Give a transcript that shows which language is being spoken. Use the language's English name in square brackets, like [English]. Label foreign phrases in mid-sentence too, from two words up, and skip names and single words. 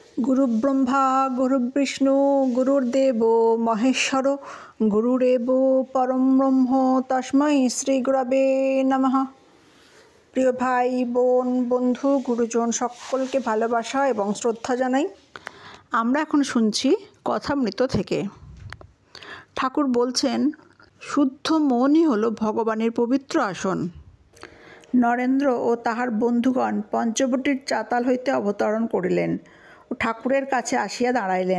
[Sanskrit] गुरुब्रह्मा गुरुविष्णु गुरुर्देव महेश्वर गुरुरेव परम ब्रह्म तस्मै श्री गुरवे नमः। [Bangla] প্রিয় ভাই বোন বন্ধু গুরুজন সকলকে ভালোবাসা এবং শ্রদ্ধা জানাই। আমরা এখন শুনছি কথামৃত থেকে। ঠাকুর বলছেন, শুদ্ধ মনই হলো ভগবানের পবিত্র আসন। নরেন্দ্র ও তাহার বন্ধুগণ পঞ্চবটির চাতাল হইতে অবতরণ করিলেন ও ঠাকুরের কাছে আসিয়া দাঁড়াইলেন।